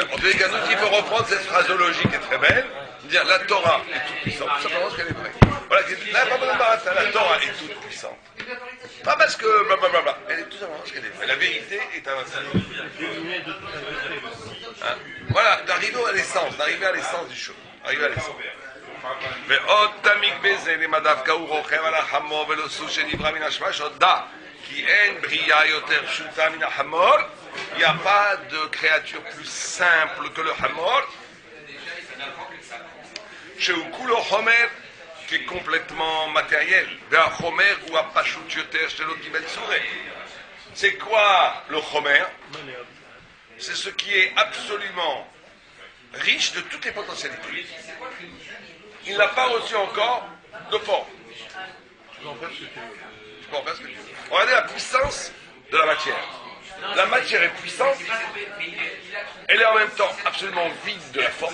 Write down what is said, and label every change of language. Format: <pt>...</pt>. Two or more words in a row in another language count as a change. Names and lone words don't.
<fr>En tous les cas, nous, il faut reprendre cette phraseologie qui est très belle, dire la Torah est toute puissante, tout simplement parce qu'elle est vraie. Voilà, là, pas besoin de m'arrêter, la Torah est toute puissante. Pas parce que blablabla, elle est tout simplement parce qu'elle est vraie. La vérité est invincible. Hein? Voilà, d'arriver à l'essence, du show. Arriver à l'essence.</fr> <he>ועוד תמיק בזה למדף הוא רוכב על החמור ולא סוס שנברא מן השמש הודה כי אין בריאה יותר פשוטה מן החמור.</he> <fr>Il n'y a pas de créature plus simple que le hamor.</fr> <he>שהוא כולו חומר</he> <fr>qui est complètement matériel.</fr> <he>והחומר הוא הפשוט יותר שלא קיבל צורה.</he> <fr>C'est quoi le chomer? C'est ce qui est absolument riche de toutes les potentialités. Il n'a pas reçu encore de forme. Tu peux en faire ce que tu veux. Regardez la puissance de la matière. La matière est puissante, elle est en même temps absolument vide de la forme.</fr>